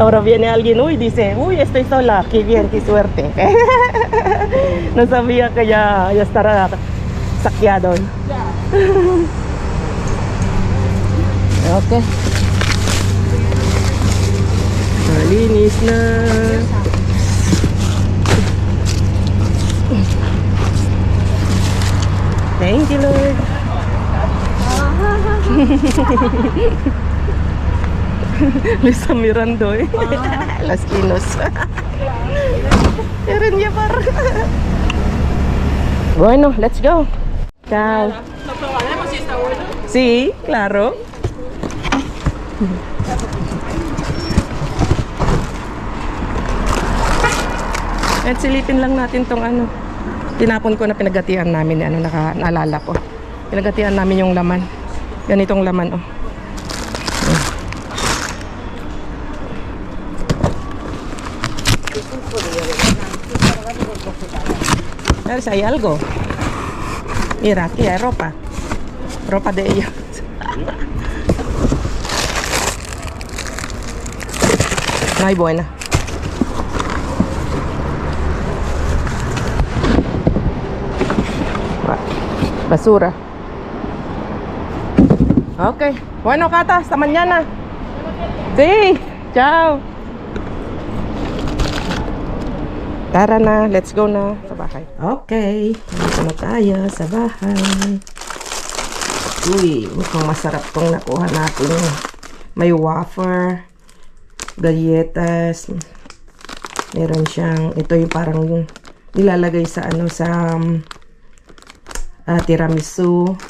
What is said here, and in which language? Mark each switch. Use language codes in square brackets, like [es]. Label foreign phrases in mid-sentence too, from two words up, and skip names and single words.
[es] Ahora viene alguien, uy, dice, uy, estoy sola, qué bien, qué suerte. No sabía que ya estará saqueado. [tl] Okay. Malinis na. [en] Thank you, Lord. Lisa Mirando eh. Las Quinos. Erin niya par. [es] Bueno, [en] let's go. [es] Ciao. ¿Lo probaremos si está bueno? Sí, claro. [tl] At silipin lang natin tong ano. Tinapon ko na pinagatian namin, ano, naalala ko. Pinagatian namin yung laman. Ganitong laman, [es] oh. A ver si hay algo. Mira, aquí hay ropa. Ropa de ellos. No hay buena. Basura. Okay. Bueno, Cata, hasta mañana. Sí. Ciao. [tl] Tara na, [en] let's go [tl] na sa bahay. Okay, dito na tayo sa bahay. Uy, mukhang masarap tong nakuha natin. May wafer, galletas. Meron siyang, ito yung parang nilalagay sa ano, sa tiramisu.